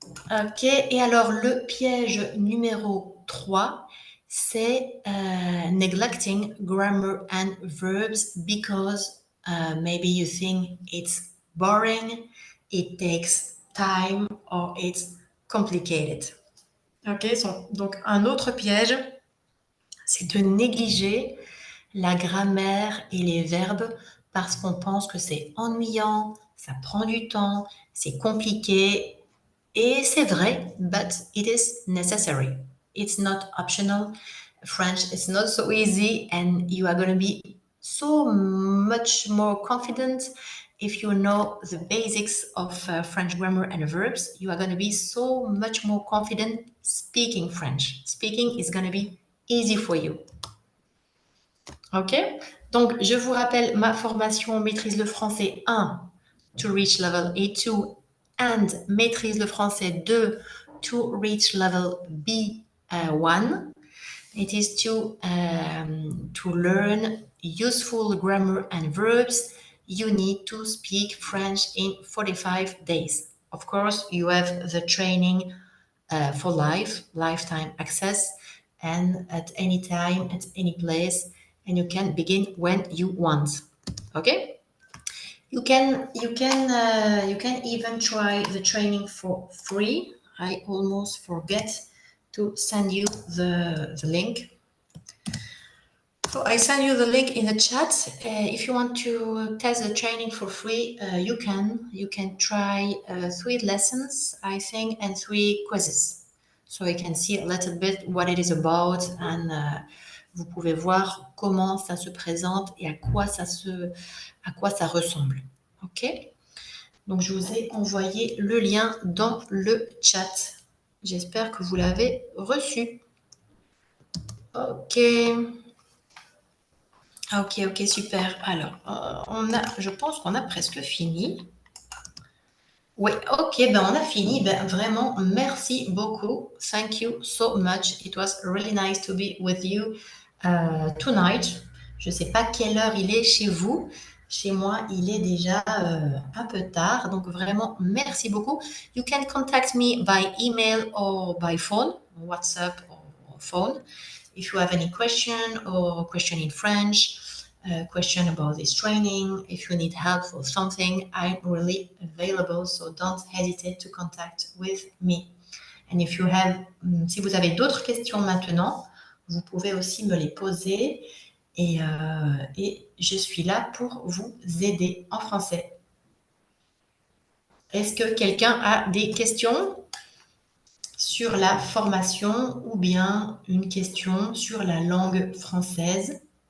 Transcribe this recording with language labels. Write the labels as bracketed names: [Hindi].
[French] Ok, et alors le piège numéro 3, c'est [English] neglecting grammar and verbs because maybe you think it's boring, it takes time, or it's complicated. [French] Ok, donc un autre piège, c'est de négliger la grammaire et les verbes parce qu'on pense que c'est ennuyant, ça prend du temps, c'est compliqué. Et c'est vrai, [English] but it is necessary. It's not optional. French is not so easy, and you are going to be so much more confident if you know the basics of French grammar and verbs. You are going to be so much more confident speaking French. Speaking is going to be easy for you. Ok? [French] Donc, je vous rappelle ma formation Maîtrise le français 1 [English] to reach level A2 [French] and Maîtrise le français 2 [English] to reach level B1. It is to learn useful grammar and verbs. You need to speak French in 45 days. Of course, you have the training for life, lifetime access, and at any time, at any place, and you can begin when you want. Okay? You can even try the training for free. I almost forget to send you the link. So I send you the link in the chat. If you want to test the training for free, you can try 3 lessons, I think, and 3 quizzes. So you can see a little bit what it is about, and [French] vous pouvez voir comment ça se présente et à quoi ça ressemble. [English] Ok? [French] Donc je vous ai envoyé le lien dans le chat. J'espère que vous l'avez reçu. Ok. Ok, super. Alors, je pense qu'on a presque fini. Oui, ok, ben on a fini. Ben vraiment, merci beaucoup. [English] Thank you so much. It was really nice to be with you tonight. [French] Je ne sais pas quelle heure il est chez vous. Chez moi, il est déjà un peu tard. Donc vraiment, merci beaucoup. [English] You can contact me by email or by phone, WhatsApp or phone. If you have any question or question in French, question about this training, if you need help for something, I'm really available, so don't hesitate to contact with me. And if you have, [French] si vous avez d'autres questions maintenant, vous pouvez aussi me les poser. et je suis là pour vous aider en français. Est-ce que quelqu'un a des questions sur la formation ou bien une question sur la langue française?